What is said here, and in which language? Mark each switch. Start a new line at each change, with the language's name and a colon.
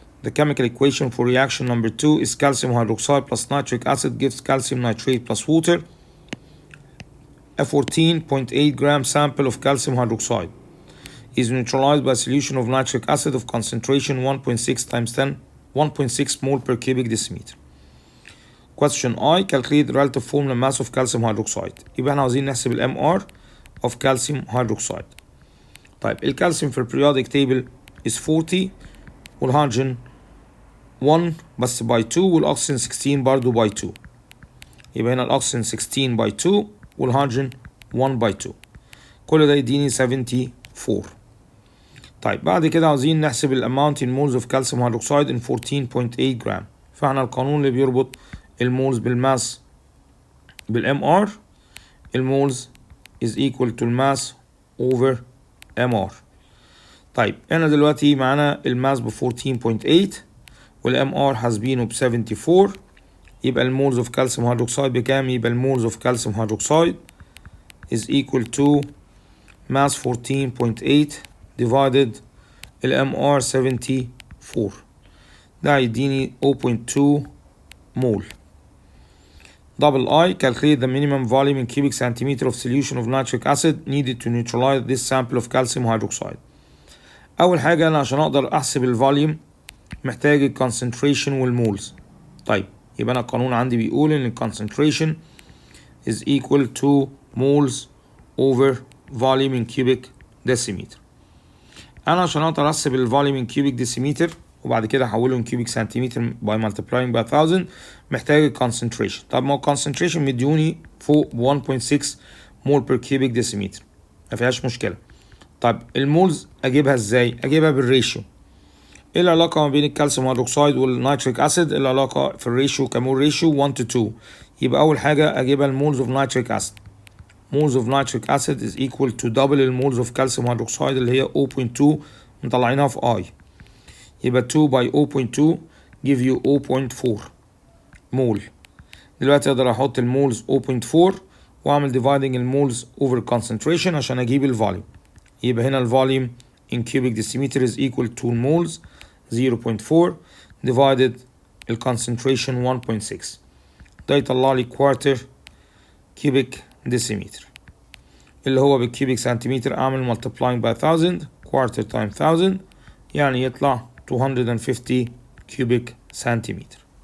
English: The chemical equation for reaction number 2 is calcium hydroxide plus nitric acid gives calcium nitrate plus water. A 14.8 gram sample of calcium hydroxide is neutralized by a solution of nitric acid of concentration 1.6 times 10, 1.6 mole per cubic decimeter. Question I. Calculate the relative formula mass of calcium hydroxide.
Arabic: يبقى احنا عاوزين نحسب ال
English: MR of calcium hydroxide.
Arabic: طيب الكالسيوم في
English: periodic table is 40
Arabic: والهيدروجين 1 بس by 2 والاكسجين 16 برضو by 2. يبقى هنا الاكسجين 16 by 2 والهيدروجين 1 by 2. كل ده يديني 74. طيب بعد كده عاوزين نحسب الاماونت
English: in moles of calcium hydroxide
Arabic: in 14.8 جرام. فاحنا القانون اللي بيربط المولز بالماس بالMR، المولز is equal to الماس over MR. طيب هنا دلوقتي معانا الماس ب 14.8 والMR حاسبينه ب 74.
English: يبقى المولز of calcium hydroxide
Arabic: بكام؟ يبقى المولز
English: of calcium hydroxide is equal to mass 14.8 divided MR 74.
Arabic: ده هيديني 0.2 mole.
English: Double I. Calculate the minimum volume in cubic centimeter of solution of nitric acid needed to neutralize this sample of calcium hydroxide.
Arabic: أول حاجة أنا عشان أقدر أحسب الفوليوم محتاج ال concentration والمولز. طيب يبقى أنا القانون عندي بيقول إن ال
English: concentration is equal to moles over volume in cubic decimeter.
Arabic: أنا عشان أقدر أحسب الفوليوم
English: in cubic decimeter
Arabic: وبعد كده أحوله
English: in cubic centimeter by multiplying by 1000
Arabic: محتاج ال concentration. طب ما هو concentration مديوني فوق 1.6
English: mole per cubic decimeter،
Arabic: ما فيهاش مشكلة. طب المولز أجيبها إزاي؟ أجيبها بالريشيو. إيه العلاقة ما بين الكالسيوم هيدروكسيد والنيتريك أسيد؟ العلاقة في الريشيو كمول ريشيو
English: 1 to 2.
Arabic: يبقى أول حاجة أجيبها المولز of nitric acid.
English: moles of nitric acid is equal to double المولز of calcium hydroxide
Arabic: اللي هي 0.2 مطلعينها في I.
English: يبقى 2 by 0.2 give you 0.4 mole.
Arabic: دلوقتي أقدر أحط المولز 0.4 وأعمل dividing المولز over concentration عشان أجيب الفوليوم. يبقى هنا الفوليوم
English: in cubic decimeter is equal to moles 0.4 divided ال concentration 1.6.
Arabic: ده يطلع لي
English: quarter cubic decimeter
Arabic: اللي هو بالكيوبيك سنتيمتر أعمل
English: multiplying by 1000 quarter times 1000
Arabic: يعني يطلع
English: 250 cubic centimeter.